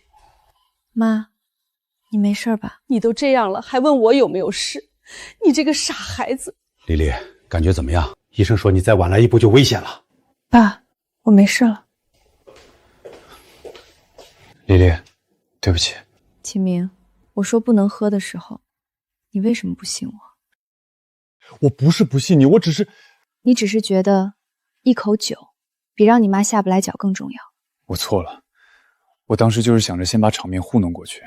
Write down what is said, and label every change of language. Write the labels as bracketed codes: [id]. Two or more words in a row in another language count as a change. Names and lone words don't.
[zh] 媽，你沒事吧？你都這樣了，還問我有沒有事？你這個傻孩子。麗麗，感覺怎麼樣？醫生說你再晚來一步就危險了。爸，我沒事了。麗麗，對不起。秦明，我說不能喝的時候，你為什麼不信我？我不是不信你，我只是…… 你只是覺得一口酒比讓你媽下不來腳更重要。我錯了，我當時就是想着先把場面糊弄過去。